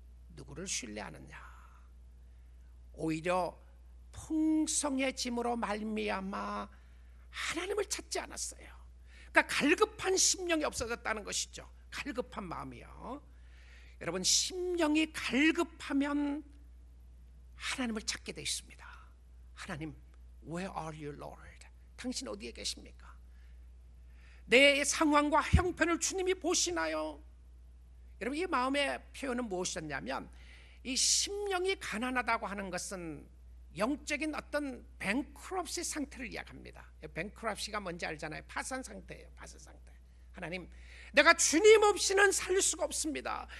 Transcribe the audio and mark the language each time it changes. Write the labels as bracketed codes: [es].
[ko] 누구를 신뢰하느냐. 오히려 풍성해짐으로 말미암아 하나님을 찾지 않았어요. 그러니까 갈급한 심령이 없어졌다는 것이죠. 갈급한 마음이요. 여러분, 심령이 갈급하면 하나님을 찾게 되어 있습니다. 하나님, [en] Where are you, Lord? [ko] 당신 어디에 계십니까? 내 상황과 형편을 주님이 보시나요? 여러분, 이 마음의 표현은 무엇이었냐면, 이 심령이 가난하다고 하는 것은 영적인 어떤 뱅크럽시 상태를 이야기합니다. 뱅크럽시가 뭔지 알잖아요. 파산 상태예요. 파산 상태. 하나님, 내가 주님 없이는 살 수가 없습니다.